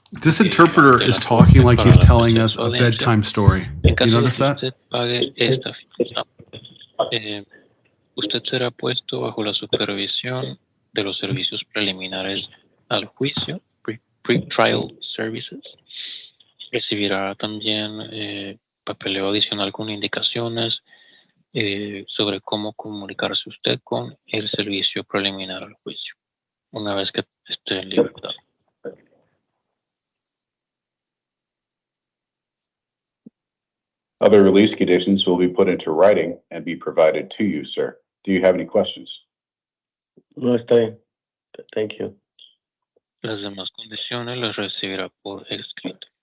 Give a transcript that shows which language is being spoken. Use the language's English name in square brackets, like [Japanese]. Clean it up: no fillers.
[English] This interpreter is talking like he's telling us a bedtime story. You notice that? [Spanish] Usted pague esta fianza, usted será puesto bajo la supervisión de los servicios preliminares al juicio, pre-trial services. Recibirá también papeleo adicional con indicaciones sobre cómo comunicarse usted con el servicio preliminar al juicio, una vez que esté en libertad. [English] Other release conditions will be put into writing and be provided to you, sir. Do you have any questions? [Spanish] No, está bien. [English] Thank you. [Spanish] Las demás condiciones las recibirá por escrito.